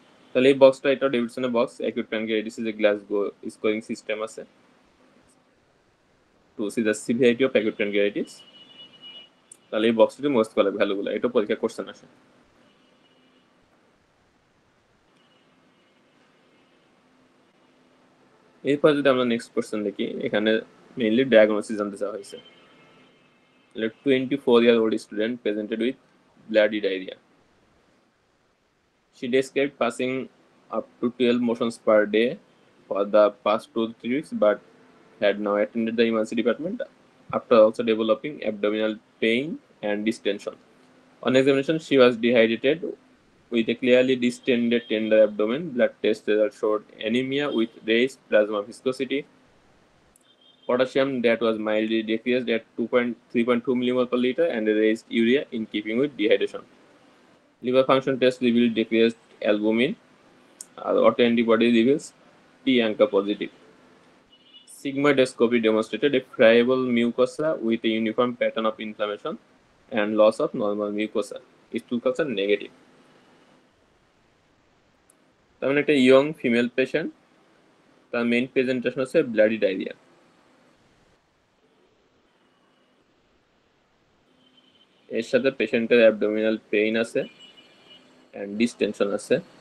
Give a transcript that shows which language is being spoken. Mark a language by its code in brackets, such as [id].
[bn] তাহলে এই বক্সটা, এটা ডেভিডসনের বক্স, অ্যাকিউট প্যানক্রিয়াটাইটিস যে গ্লাসগো স্কোরিং সিস্টেম আছে [en] To see the severity of acute pancreatitis. [bn] তাহলে এই বক্সটি মোস্ট করা ভ্যালুগুলো, এটা পরীক্ষা কোশ্চেন আসে। এরপর যদি আমরা নেক্সট কোশ্চেন দেখি, এখানে মেইনলি ডায়াগনোসিস জানতে চাওয়া হয়েছে। [en] 24-year-old student presented with bloody diarrhea. She described passing up to 12 motions per day for the past 2 to 3 weeks, but had now attended the emergency department after also developing abdominal pain and distension. On examination, she was dehydrated with a clearly distended tender abdomen. Blood test results showed anemia with raised plasma viscosity, potassium that was mildly decreased at 3.2 millimole per liter, and a raised urea in keeping with dehydration. Liver function test revealed decreased albumin. Autoantibody reveals T-ANCA positive. Sigmoidoscopy demonstrated a friable mucosa with a uniform pattern of inflammation and loss of normal mucosa. Stool culture negative. [bn] তার মানে একটা young female patient, তার main presentation হচ্ছে bloody diarrhoea. এর সাথে পেশেন্টের abdominal pain আছে and ডিসটেনশন আছে।